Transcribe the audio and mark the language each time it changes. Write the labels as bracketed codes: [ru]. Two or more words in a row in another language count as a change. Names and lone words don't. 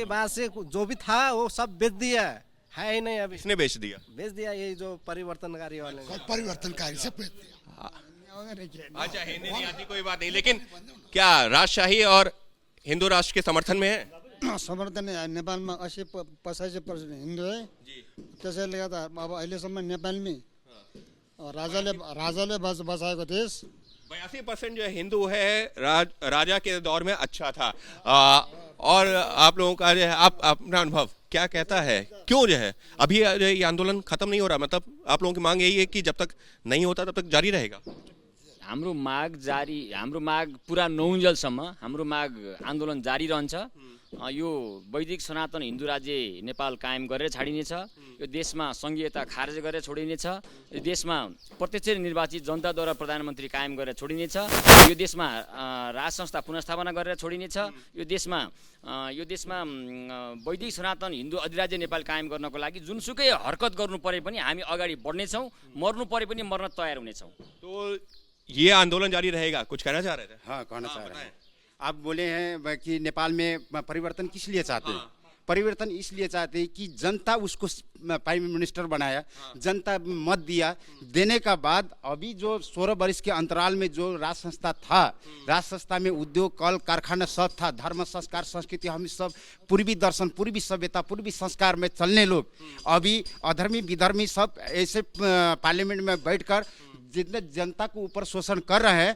[hi] उसके बाद से जो भी था वो सब बेच दिया है ही नहीं। अभी इसने बेच दिया ये जो परिवर्तनकारी वाले सब परिवर्तनकारी से बेच दिया। अच्छा, हिंदी नहीं आती कोई बात नहीं, लेकिन क्या राजशाही और हिंदू राष्ट्र के समर्थन में है? समर्थन है। [ne] नेपालमा 80-85% हिन्दू है, त्यसैले गर्दा अब अहिलेसम्म नेपालमै राजाले बसाएको देश। [hi] 82% जो हिंदू है राजा के दौर में अच्छा था। और आप लोगों का जो है, आप अपना अनुभव क्या कहता है, क्यों जो है अभी ये आंदोलन खत्म नहीं हो रहा? मतलब आप लोगों की मांग यही है कि जब तक नहीं होता तब तक जारी रहेगा? [ne] हाम्रो माग पुरा नहुन्जेलसम्म हाम्रो माग आन्दोलन जारी रहन्छ। यो वैदिक सनातन हिन्दू राज्य नेपाल कायम गरेर छाडिनेछ। यो देशमा संघीयता खारेज गरेर छोडिनेछ। यो देशमा प्रत्यक्ष निर्वाचित जनताद्वारा प्रधानमन्त्री कायम गरेर छोडिनेछ। यो देशमा राज संस्था पुनर्स्थापना गरेर छोडिनेछ। यो देशमा वैदिक सनातन हिन्दू अधिराज्य नेपाल कायम गर्नको लागि जुनसुकै हरकत गर्नु परे पनि हामी अगाडि बढ्नेछौँ, मर्नु परे पनि मर्न तयार हुनेछौँ। [hi] तो ये आंदोलन जारी रहेगा, कुछ कहना चाह रहे थे? हाँ, कहना चाह रहे हैं। आप बोले हैं कि नेपाल में परिवर्तन किस लिए चाहते हैं? परिवर्तन इसलिए चाहते हैं कि जनता उसको प्राइम मिनिस्टर बनाया, जनता मत दिया, देने का बाद अभी जो 16 वर्ष के अंतराल में जो राज संस्था था, राज संस्था में उद्योग कल कारखाना सब था, धर्म संस्कार संस्कृति हम सब पूर्वी दर्शन, पूर्वी सभ्यता, पूर्वी संस्कार में चलने लोग अभी अधर्मी विधर्मी सब ऐसे पार्लियामेंट में बैठकर जितने जनता को ऊपर शोषण कर रहे हैं।